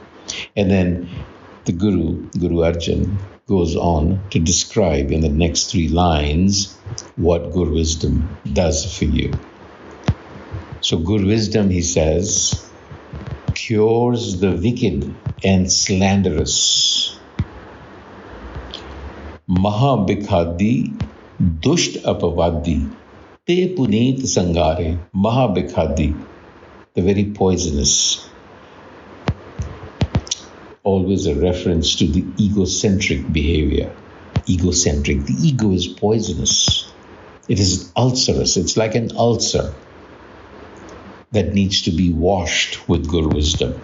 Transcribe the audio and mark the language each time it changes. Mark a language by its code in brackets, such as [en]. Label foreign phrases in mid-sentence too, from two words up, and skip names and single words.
[en] And then the Guru Arjan, goes on to describe in the next 3 lines what Guru wisdom does for you. So Guru wisdom, he says, cures the wicked and slanderous. [pa] ਮਹਾਬਿਖਾਦੀ ਦੁਸਟ ਅਪਵਾਦੀ ਤੇ ਪੁਨੀਤ ਸੰਗਾਰੇ. [en] Mahabhikhadi, the very poisonous. Always a reference to the egocentric behavior. Egocentric. The ego is poisonous. It is ulcerous. It's like an ulcer that needs to be washed with Guru wisdom.